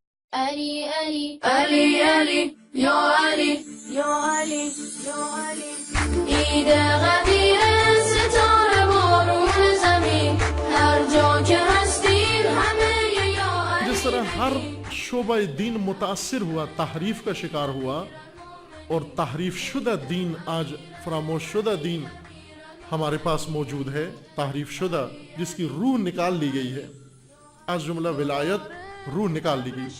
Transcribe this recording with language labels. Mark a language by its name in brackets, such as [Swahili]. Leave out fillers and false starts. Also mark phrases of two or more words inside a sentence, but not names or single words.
[Arabic] Ali, Ali, Ali, Ali, Ya Ali, Ya Ali, Ya Ali. [Persian] ایده غدیر ستاره بارون زمین هر جا که هستیم همه یا علی. [Urdu] جس طرح ہر شعبہ دین متاثر ہوا، تحریف کا شکار ہوا، اور تحریف شدہ دین آج فراموش شدہ دین ہمارے پاس موجود ہے، تحریف شدہ جس کی روح نکال لی گئی ہے. آج جملہ ولایت روح نکال لی گئی.